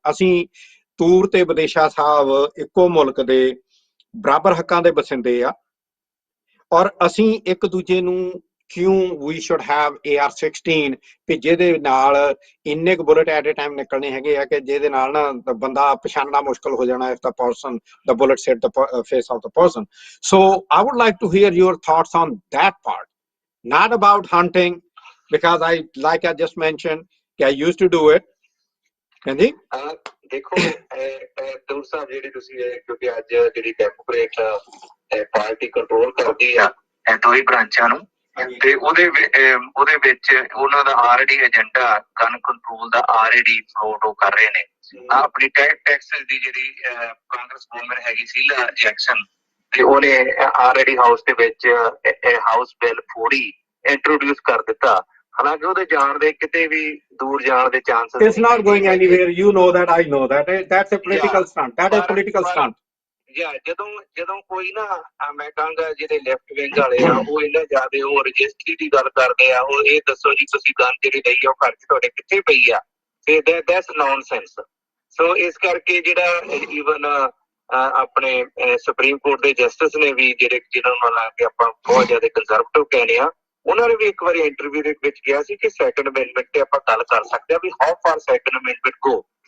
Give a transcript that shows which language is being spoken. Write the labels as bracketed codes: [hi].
[pa] ਅਸੀਂ ਤੂਰ ਤੇ ਵਿਦੇਸ਼ਾ ਸਾਹਿਬ ਇੱਕੋ ਮੁਲਕ ਦੇ ਬਰਾਬਰ ਹੱਕਾਂ ਦੇ ਬਸਿੰਦੇ ਆ, ਔਰ ਅਸੀਂ ਇੱਕ ਦੂਜੇ ਨੂੰ ਕਿਉਂ [en] we should have AR-16 [pa] ਕਿ ਜਿਹਦੇ ਨਾਲ ਇੰਨੇ ਕੁ ਬੁਲਟ ਐਟ ਏ ਟਾਈਮ ਨਿਕਲਣੇ ਹੈਗੇ ਆ ਕਿ ਜਿਹਦੇ ਨਾਲ ਨਾ ਬੰਦਾ ਪਛਾਣਨਾ ਮੁਸ਼ਕਲ ਹੋ ਜਾਣਾ [en] if the person the bullet hit the face of the person। So I would like to hear your thoughts on that part, not about hunting, because like I just mentioned I used to do it। [pa] ਹਾਂਜੀ ਦੇਖੋ ਦੂਰ ਸਾਹਿਬ ਜਿਹੜੀ ਤੁਸੀਂ ਕਿਉਂਕਿ ਅੱਜ ਜਿਹੜੀ Democrat party control ਕਰਦੀ ਆ ਦੋ ਹੀ ਬ੍ਰਾਂਚਾਂ ਨੂੰ, ਤੇ ਉਹਦੇ ਵਿੱਚ ਉਹਨਾਂ ਦਾ ਆਲਰੇਡੀ ਏਜੰਡਾ ਗਨ ਕੰਟਰੋਲ ਦਾ ਆਲਰੇਡੀ ਫਲੋਟ ਉਹ ਕਰ ਰਹੇ ਨੇ। ਆਪਣੀ ਟੈਕਸਸ ਦੀ ਜਿਹੜੀ ਕਾਂਗਰਸ ਵੂਮਨ ਹੈਗੀ ਸ਼ੀਲਾ ਜੈਕਸਨ, ਤੇ ਉਹਨੇ ਆਲਰੇਡੀ ਹਾਊਸ ਦੇ ਵਿੱਚ ਹਾਊਸ ਬਿੱਲ 40 ਇੰਟਰੋਡਿਊਸ ਕਰ ਦਿੱਤਾ। ਹਾਲਾਂਕਿ ਉਹਦੇ ਜਾਣ ਦੇ ਕਿਤੇ ਵੀ ਦੂਰ ਜਾਣ ਦੇ chances [en] it's not going anywhere, you know that, I know that, that's a political stunt, that is political stunt। [pa] ਜਦੋਂ ਕੋਈ ਨਾ ਮੈਂ ਕਹਾਂਗਾ ਜਿਹੜੇ ਲੈਫਟ ਵਿੰਗ ਵਾਲੇ ਆ ਉਹ ਇਹਨਾਂ ਜ਼ਿਆਦਾ ਉਹ ਰਜਿਸਟਰੀ ਦੀ ਗੱਲ ਕਰਦੇ ਆ, ਉਹ ਇਹ ਦੱਸੋ ਜੀ ਤੁਸੀਂ ਗਨ ਜਿਹੜੀ ਲਈ ਆ ਉਹ ਘਰ 'ਚ ਤੁਹਾਡੇ ਕਿੱਥੇ ਪਈ ਆ, ਤੇ [en] That's nonsense. [pa] ਸੋ ਇਸ ਕਰਕੇ ਜਿਹੜਾ ਈਵਨ ਆਪਣੇ ਸੁਪਰੀਮ ਕੋਰਟ ਦੇ ਜਸਟਿਸ ਨੇ ਵੀ ਜਿਹੜੇ ਜਿਹਨਾਂ ਨੂੰ ਲਾ ਕੇ ਆਪਾਂ ਬਹੁਤ ਜ਼ਿਆਦਾ ਕੰਜ਼ਰਵੇਟਿਵ ਕਹਿੰਦੇ ਆ, ਉਹਨਾਂ ਨੇ ਵੀ ਇੱਕ ਵਾਰੀ ਇੰਟਰਵਿਊ ਦੇ ਵਿੱਚ ਕਿਹਾ ਸੀ ਕਿ ਸੈਕੰਡ ਅਮੈਂਡਮੈਂਟ ਤੇ ਆਪਾਂ ਗੱਲ ਕਰ ਸਕਦੇ ਆ ਵੀ [en] How far second amendment go.